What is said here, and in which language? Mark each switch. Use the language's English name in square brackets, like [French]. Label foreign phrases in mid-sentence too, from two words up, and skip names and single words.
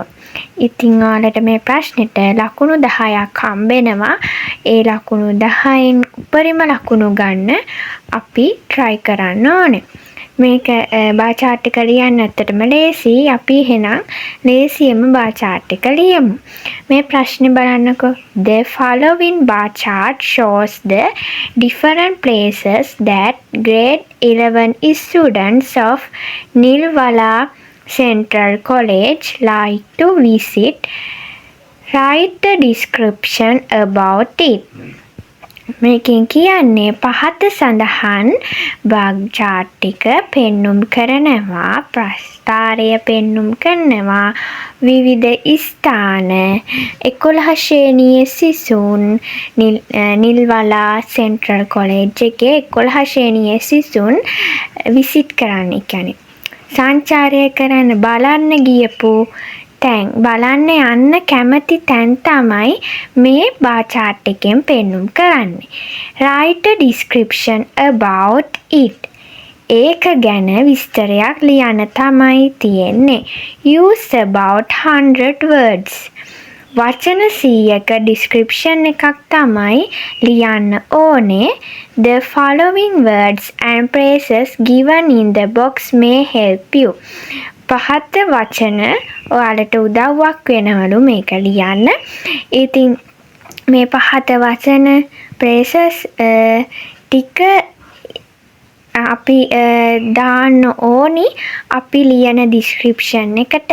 [Sinhala] ඉතින් ඔයාලට මේ ප්‍රශ්නෙට ලකුණු 10ක් හම්බෙනවා. ඒ ලකුණු 10න් උපරිම ලකුණු ගන්න අපි try කරන්න ඕනේ. මේක [English] bar chart [Sinhala] එක ලියන්න ඇත්තටම ලේසි. අපි එහෙනම් ලේසියෙන්ම [English] bar chart [Sinhala] එක ලියමු. මේ ප්‍රශ්නේ බලන්නකෝ. [English] The following bar chart shows the different places that grade 11 students of Nilwala Central College like to visit. Write the description about it. [Sinhala] මේකෙන් කියන්නේ පහත සඳහන් බාර් chart එක පෙන්눔 කරනවා, ප්‍රස්ථාරය පෙන්눔 කරනවා, විවිධ ස්ථාන 11 ශ්‍රේණියේ සිසුන් නිල්වලා සෙන්ට්‍රල් කොලෙජ් එකේ 11 ශ්‍රේණියේ සිසුන් විසිට් කරන්න, කියන්නේ සංචාරය කරන්න, බලන්න ගියපු තැන්, බලන්න යන්න කැමති තැන් තමයි මේ [English] bar chart [Sinhala] එකෙන් පෙන්눔 කරන්නේ. [English] Write a description about it. [Sinhala] ඒක ගැන විස්තරයක් ලියන්න තමයි තියෙන්නේ. [English] Use about 100 words. [Sinhala] වචන 100ක description එකක් තමයි ලියන්න ඕනේ. [English] The following words and phrases given in the box may help you. [Sinhala] පහත වචන ඔයාලට උදව්වක් වෙනවලු මේක ලියන්න. ඉතින් මේ පහත වචන phrases ටික අපි දාන්න ඕනි අපි ලියන description එකට.